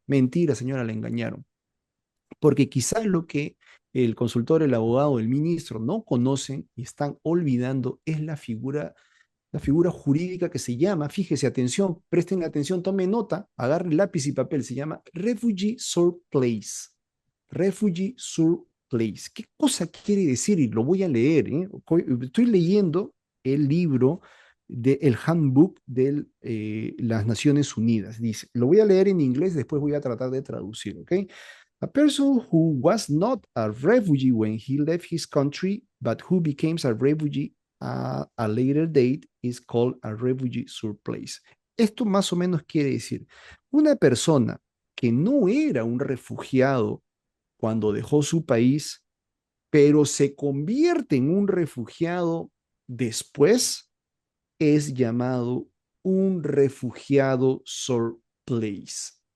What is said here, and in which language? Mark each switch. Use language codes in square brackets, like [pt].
[es] Mentira, señora, le engañaron. Porque quizás lo que el consultor, el abogado, el ministro no conocen y están olvidando es la figura jurídica que se llama, fíjese, atención, presten atención, tomen nota, agarren lápiz y papel, se llama Refugee Sort Place. Refugee Sort Place. ¿Qué cosa quiere decir? Y lo voy a leer. Estoy leyendo el libro del Handbook de las Naciones Unidas. Dice, lo voy a leer en inglés, después voy a tratar de traducir, ¿ok? [en] A person who was not a refugee when he left his country, but who became a refugee at a later date is called a refugee surplus. [es] Esto más o menos quiere decir, una persona que no era un refugiado cuando dejó su país, pero se convierte en un refugiado después, es llamado un refugiado surplus.